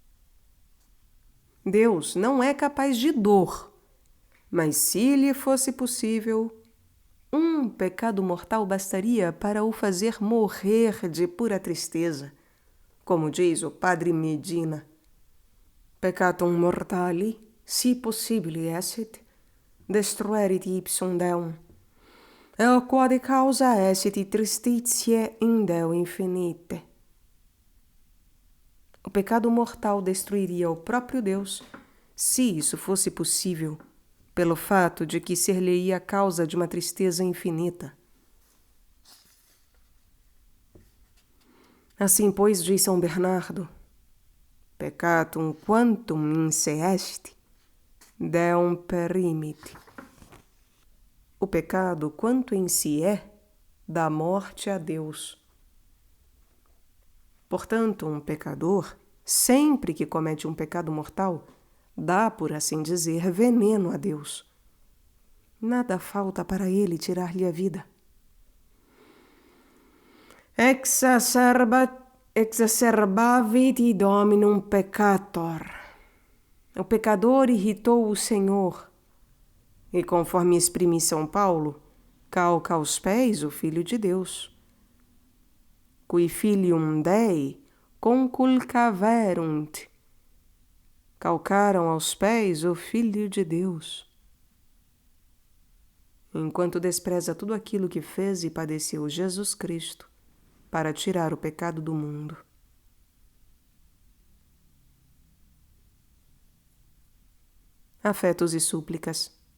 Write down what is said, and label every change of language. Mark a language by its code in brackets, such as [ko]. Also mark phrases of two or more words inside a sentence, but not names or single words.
[pt] Deus não é capaz de dor, mas se lhe fosse possível, um pecado mortal bastaria para o fazer morrer de pura tristeza, como diz o Padre Medina. [la] Peccatum mortali, si possibile esset, destruerit ipsum Deum, eo quod causa esset tristitiae in Deo infinite. [pt] O pecado mortal destruiria o próprio Deus, se isso fosse possível, pelo fato de que ser-lhe-ia a causa de uma tristeza infinita. Assim, pois, diz São Bernardo: [la] Peccatum quantum in se est, Deum perimit. [pt] O pecado, quanto em si é, dá morte a Deus. Portanto, um pecador, sempre que comete um pecado mortal, dá, por assim dizer, veneno a Deus. Nada falta para ele tirar-lhe a vida. [la] Exacerbavit dominum peccator. [pt] O pecador irritou o Senhor. E conforme exprime São Paulo, calca aos pés o Filho de Deus. [la] Qui filium Dei conculcaverunt. [pt] Calcaram aos pés o Filho de Deus. Enquanto despreza tudo aquilo que fez e padeceu Jesus Cristo para tirar o pecado do mundo. Afetos e súplicas.